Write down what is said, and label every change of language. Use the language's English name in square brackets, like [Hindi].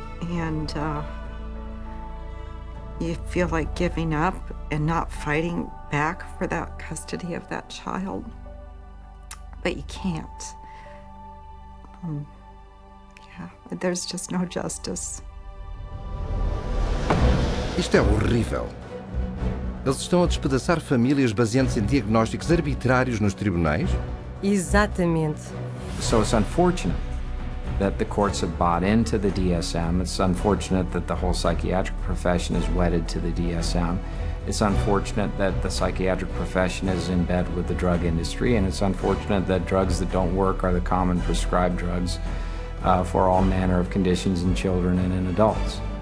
[English] And you feel like giving up and not fighting back for that custody of that child, but you can't. Yeah, there's just no justice. [Portuguese] Isto é horrível. Eles estão a despedaçar famílias baseando-se em diagnósticos arbitrários nos tribunais? Exatamente. [English] So it's unfortunate that the courts have bought into the DSM. It's unfortunate that the whole psychiatric profession is wedded to the DSM. It's unfortunate that the psychiatric profession is in bed with the drug industry, and it's unfortunate that drugs that don't work are the common prescribed drugs for all manner of conditions in children and in adults.